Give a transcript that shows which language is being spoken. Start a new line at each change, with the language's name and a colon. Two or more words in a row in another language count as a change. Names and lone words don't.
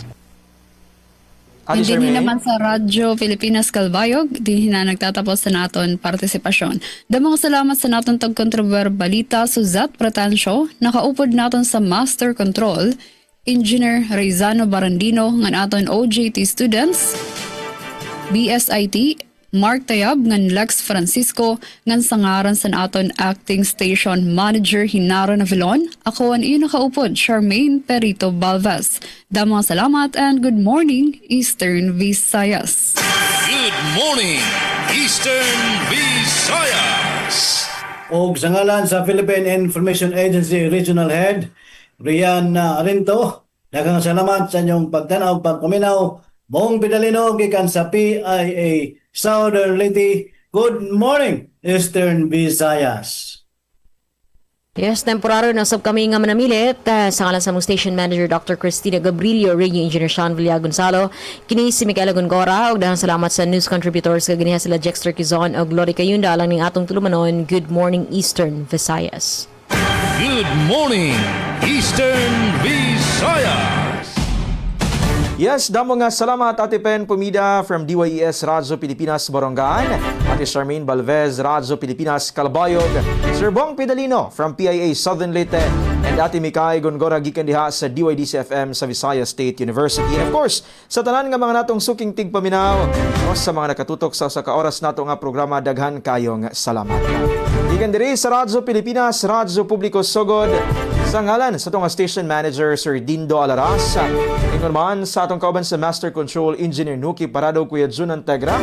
Filipino: Hindi naman
Waray: sa Radyo Pilipinas Calbayog, di na nagtatapos sa naton partisipasyon. Damang salamat sa naton tagkontrover balita Suzat Pratansyo, nakaupod naton sa Master Control, Engineer Rizano Barandino, ng aton OJT students, BSIT, Mark Tayab ngan Lex Francisco ngan sangaran sa aton acting station manager Hinaro Navilon. Ako ang iyo nakaupod, Charmaine Perito Balvas. Damang salamat
English: and good morning, Eastern Visayas. Good morning, Eastern Visayas.
Cebuano: O sa ngalan sa Philippine Information Agency Regional Head, Rian Arinto, daghang salamat sa inyong pagtanaw, pagpaminaw. Bong Pidalino, gikan sa PIA Southern Leyte.
English: Good morning, Eastern Visayas.
Cebuano: Yes, temporaryo na sab kami nga manamilit sa ngalan sa mong station manager Dr. Cristina Gabrilio, Radio Engineer Sean Villa Gonzalo, kini si Micaela Gongora, ug daghang salamat sa news contributors kag ganiha sila Jexter Quizon ug Glory Cayunda lang ning atong tulumanon.
English: Good morning, Eastern Visayas. Good morning, Eastern Visayas.
Cebuano: Yes, damo nga salamat Ate Pen Pumida from DYES Radyo Pilipinas Borongan, Ate Charmaine Balvez Radyo Pilipinas Calbayog, Sir Bong Pidalino from PIA Southern Leyte, and Ate Mikay Gongora gikan diha sa DYDC-FM sa Visayas State University.
English: And of course,
Cebuano: sa tanan nga mga natong suking tigpaminaw, sa mga nakatutok sa oras nato nga programa, daghan kayong salamat. Gikan diri sa Radyo Pilipinas, Radyo Publiko Sugod, sa ngalan sa itong station manager Sir Dindo Alaras, ingon man sa atong kauban sa Master Control Engineer Nuki Parado, Kuya Jun Antegra.